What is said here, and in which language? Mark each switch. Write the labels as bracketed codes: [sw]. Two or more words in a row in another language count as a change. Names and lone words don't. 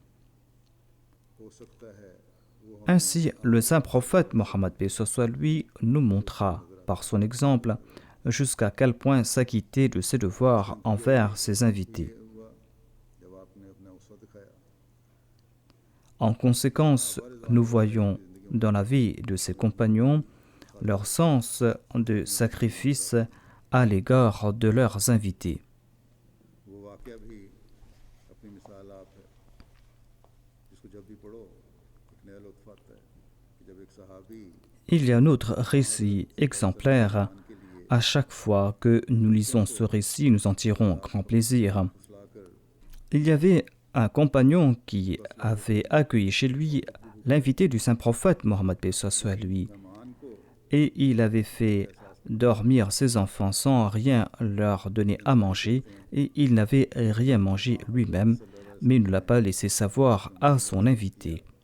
[fr] Ainsi, le saint prophète Mohammed paix soit lui nous montra, par son exemple, jusqu'à quel point s'acquitter de ses devoirs envers ses invités. En conséquence, nous voyons dans la vie de ses compagnons leur sens de sacrifice à l'égard de leurs invités. [ur] وہ واقعہ بھی اپنی مثال آپ ہے جس کو جب بھی پڑھو ایک نیا لطف آتا ہے کہ جب ایک صحابی [fr] Il y a un autre récit exemplaire. À chaque fois que nous lisons ce récit, nous en tirons grand plaisir. Il y avait un compagnon qui avait accueilli chez lui l'invité du saint prophète Mohammed paix soit lui, et il avait fait dormir ses enfants sans rien leur donner à manger, et il n'avait rien mangé lui-même, mais il ne l'a pas laissé savoir à son invité.